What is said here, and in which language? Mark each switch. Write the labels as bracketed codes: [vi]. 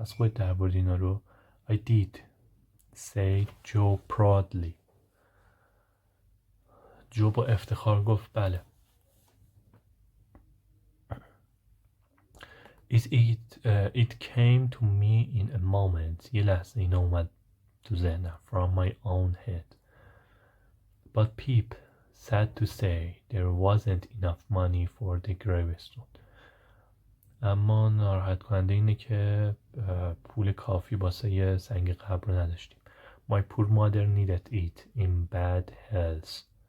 [fa] از خودت در بردی اینا رو؟ [en] I did, said Joe proudly. [fa] جو با افتخار گفت بله. [en] It came to me in a moment. [fa] یه لحظه اینا اومد تو ذهنم. [en] From my own head. But Pip, sad to say, there wasn't enough money for the gravestone. [fa] اما ناراحت کننده اینه که پول کافی واسه یه سنگ قبر رو نداشتیم. [en] My poor mother needed it in bad health.